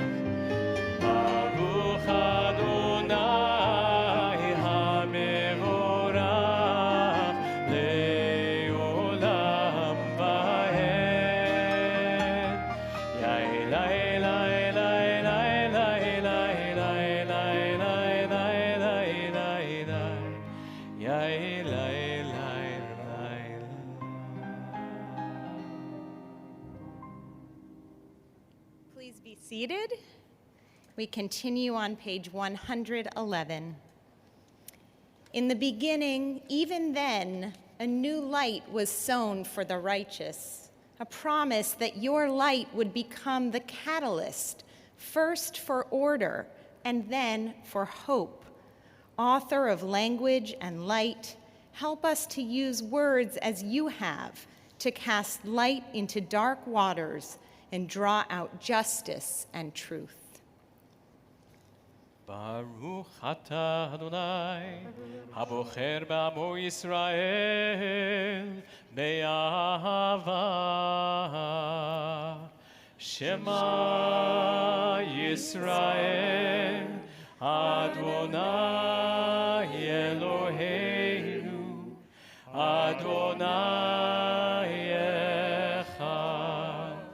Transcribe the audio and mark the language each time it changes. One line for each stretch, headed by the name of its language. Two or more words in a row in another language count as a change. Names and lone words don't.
Hebrew: ברוך אדני המבורך לעולם ועד. Yai lai lai lai lai lai lai lai lai lai lai lai lai lai. Yai lai.
English: Please be seated. We continue on page 111. In the beginning, even then, a new light was sown for the righteous, a promise that your light would become the catalyst, first for order and then for hope. Author of language and light, help us to use words as you have to cast light into dark waters and draw out justice and truth.
Hebrew: ברוך אתה אדני הבוחר בעמו ישראל באהבה. שמע ישראל, אדוני אלוהינו, אדוני אחד.